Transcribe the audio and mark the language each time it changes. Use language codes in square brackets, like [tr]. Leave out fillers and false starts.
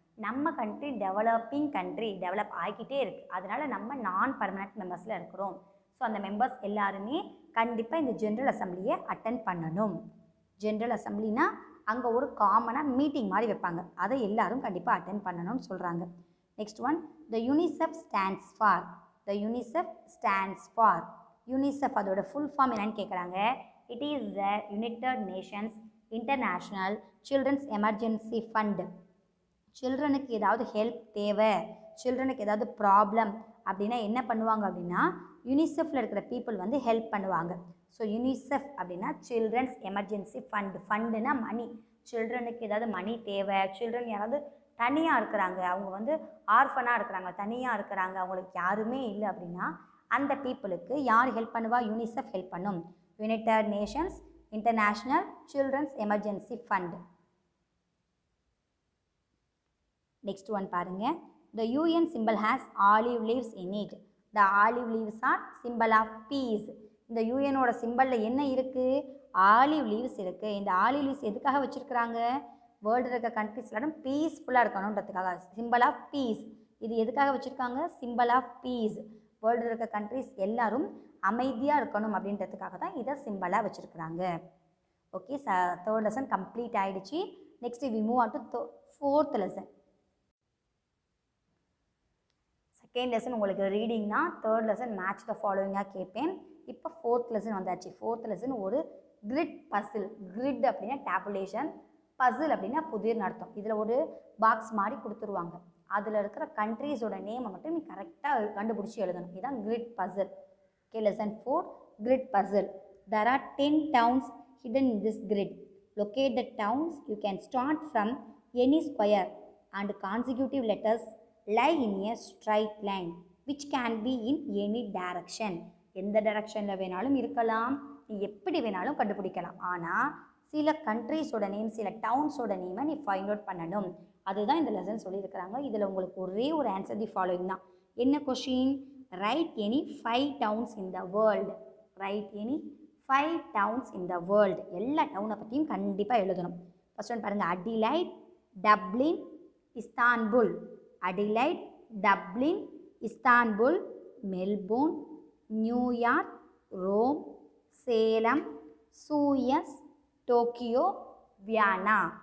[ta] நம்ம country developing country, develop ஆகிக்கிட்டே இருக்குது. அதனால் நம்ம நான் பர்மனண்ட் மெம்பர்ஸில் இருக்கிறோம். ஸோ அந்த மெம்பர்ஸ் எல்லாருமே கண்டிப்பாக இந்த ஜென்ரல் அசம்பிளியை அட்டென்ட் பண்ணணும். ஜென்ரல் அசம்பிளினா அங்கே ஒரு காமனாக மீட்டிங் மாதிரி வைப்பாங்க, அதை எல்லாரும் கண்டிப்பாக அட்டென்ட் பண்ணணும்னு சொல்கிறாங்க. [en] Next one, the UNICEF stands for. The UNICEF stands for. [ta] UNICEF அதோட full form என்னன்னு கேட்குறாங்க. [en] It is the United Nations International Children's Emergency Fund. [ta] சில்ட்ரனுக்கு ஏதாவது ஹெல்ப் தேவை, சில்ட்ரனுக்கு ஏதாவது ப்ராப்ளம் அப்படின்னா என்ன பண்ணுவாங்க அப்படின்னா யூனிசெஃப்பில் இருக்கிற பீப்புள் வந்து ஹெல்ப் பண்ணுவாங்க. ஸோ யூனிசெஃப் அப்படின்னா சில்ட்ரன்ஸ் எமர்ஜென்சி ஃபண்டு. ஃபண்டுனா மணி. சில்ட்ரனுக்கு ஏதாவது மணி தேவை, சில்ட்ரன் யாராவது தனியாக இருக்கிறாங்க, அவங்க வந்து ஆர்ஃபனாக இருக்கிறாங்க, தனியாக இருக்கிறாங்க, அவங்களுக்கு யாருமே இல்லை அப்படின்னா அந்த பீப்புளுக்கு யார் ஹெல்ப் பண்ணுவா? யூனிசெஃப் ஹெல்ப் பண்ணும். United Nations international children's emergency fund. Next one பாருங்க. [en] The UN symbol has olive leaves in it. The olive leaves are symbol of peace. [ta] இந்த யூஎனோட சிம்பலில் என்ன இருக்குது? ஆலிவ் லீவ்ஸ் இருக்குது. இந்த ஆலிவ் லீவ்ஸ் எதுக்காக வச்சுருக்குறாங்க? வேர்ல்டு இருக்க கண்ட்ரிஸ் எல்லாரும் பீஸ்ஃபுல்லாக இருக்கணுன்றதுக்காக. Symbol of piece. இது எதுக்காக வச்சுருக்காங்க? Symbol of piece. வேர்ல்டு இருக்க கண்ட்ரிஸ் எல்லாரும் அமைதியாக இருக்கணும் அப்படின்றதுக்காக தான் இதை சிம்பலாக வச்சுருக்குறாங்க. [en] Okay, third lesson complete ஆகிடுச்சு. Next we move on to fourth lesson. [ta] Second lesson உங்களுக்கு ரீடிங்னா, தேர்ட் லெசன் மேட்ச் த ஃபாலோவிங்காக கேட்பேன். இப்போ ஃபோர்த் லெசன் வந்தாச்சு. ஃபோர்த் லெசன் ஒரு கிரிட் பசில். கிரிட் அப்படின்னா டேபுலேஷன், பசில் அப்படின்னா புதிர்னு அர்த்தம். இதில் ஒரு பாக்ஸ் மாதிரி கொடுத்துருவாங்க. அதில் இருக்கிற கண்ட்ரீஸோட நேமை மட்டும் நீ கரெக்டாக கண்டுபிடிச்சி எழுதணும். இதுதான் grid Basil. Okay, lesson 4 grid Basil. [en] There are 10 towns hidden in this grid. Locate the towns. You can start from any square and consecutive letters lie in a straight line which can be in any direction. [ta] எந்த டைரக்ஷனில் வேணாலும் இருக்கலாம், நீ எப்படி வேணாலும் கண்டுபிடிக்கலாம். ஆனால் சில கண்ட்ரீஸோட நேம், சில டவுன்ஸோட நேமை நீ ஃபைண்ட் அவுட் பண்ணணும். அதுதான் இந்த லெசன் சொல்லியிருக்கிறாங்க. இதில் உங்களுக்கு ஒரே ஒரு ஆன்சர் தி ஃபாலோயிங் தான். என்ன question? [en] Write any 5 towns in the world. Write any 5 towns in the world. [ta] எல்லா டவுனை பற்றியும் கண்டிப்பாக எழுதணும். ஃபர்ஸ்ட் ஒன் பாருங்கள். Adelaide, Dublin, Istanbul. Adelaide, Dublin, Istanbul, Melbourne, New York, Rome, Salem, Suez, Tokyo, Vienna.